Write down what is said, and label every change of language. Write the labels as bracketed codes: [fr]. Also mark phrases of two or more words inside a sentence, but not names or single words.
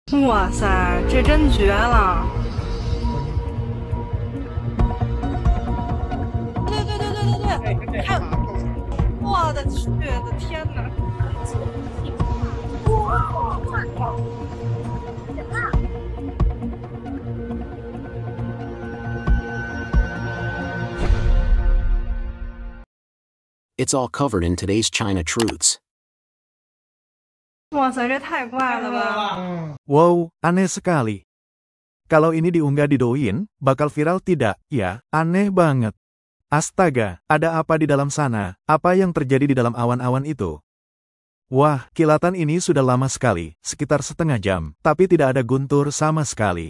[zh] 哇塞，这真绝了！对对对对对对，还有，我的去，的天呐！ [en] It's all covered in today's China Truths. [zh] 哇塞，这太怪了吧！ [id] Wow, aneh sekali. Kalau ini diunggah di Douyin, bakal viral tidak? Ya, aneh banget. Astaga, ada apa di dalam sana? Apa yang terjadi di dalam awan-awan itu? Wah, kilatan ini sudah lama sekali, sekitar setengah jam, tapi tidak ada guntur sama sekali.